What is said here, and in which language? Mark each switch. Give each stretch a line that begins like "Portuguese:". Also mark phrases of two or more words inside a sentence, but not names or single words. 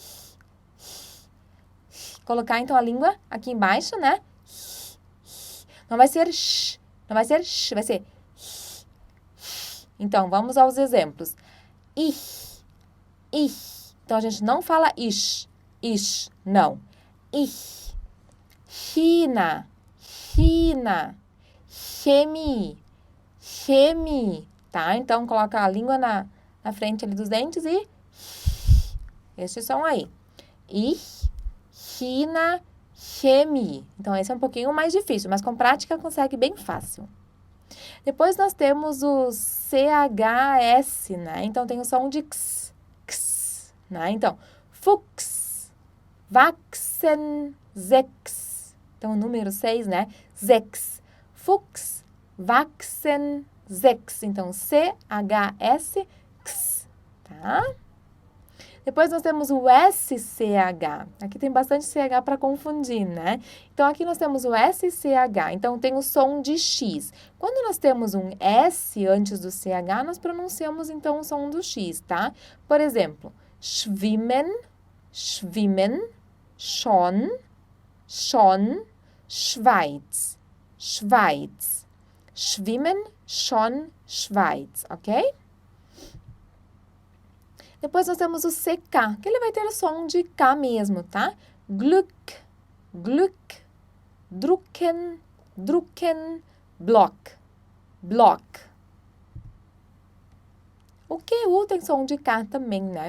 Portuguese: Colocar, então, a língua aqui embaixo, né? Não vai ser sh, não vai ser sh, vai ser Então, vamos aos exemplos. Ich. Então, a gente não fala ish, não.
German: Ich. China, chemie,
Portuguese: tá? Então, coloca a língua na frente ali dos dentes e este som aí.
German: Ich, China, chemie.
Portuguese: Então, esse é um pouquinho mais difícil, mas com prática consegue bem fácil. Depois, nós temos o CHS, né? Então, tem o som de x, né? Então,
German: Fuchs, wachsen, 6,
Portuguese: Então, o número 6, né?
German: Sechs. Fuchs, wachsen, sechs.
Portuguese: Então, C-H-S, x, tá? Depois nós temos o SCH. Aqui tem bastante CH para confundir, né? Então, aqui nós temos o SCH. Então, tem o som de X. Quando nós temos um S antes do CH, nós pronunciamos, então, o som do X, tá? Por exemplo,
German: schwimmen, schwimmen, schon, schon, Schweiz, Schweiz. Schwimmen, schon, Schweiz,
Portuguese: ok? Depois nós temos o CK, que ele vai ter o som de K mesmo, tá?
German: Glück, Glück, drucken, drucken, Block, Block.
Portuguese: O QU tem som de K também, né?